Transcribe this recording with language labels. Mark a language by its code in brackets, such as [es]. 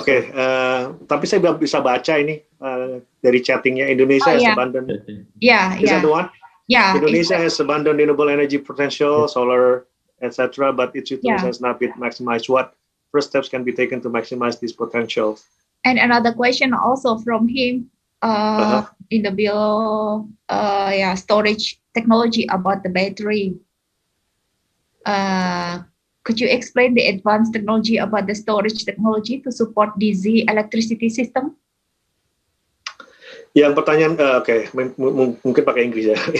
[id] Oke, tapi saya bisa baca ini dari chattingnya. [en] Indonesia has abundant. Yeah. Is that the one? Yeah. Indonesia has abundant renewable energy potential, solar, etc. But its utilization has not been maximized. What first steps can be taken to maximize this potential? And another question also from him in the below, storage technology about the battery. Could you explain the advanced technology about the storage technology to support DC electricity system? [id] Yang pertanyaan, mungkin pakai Inggris ya.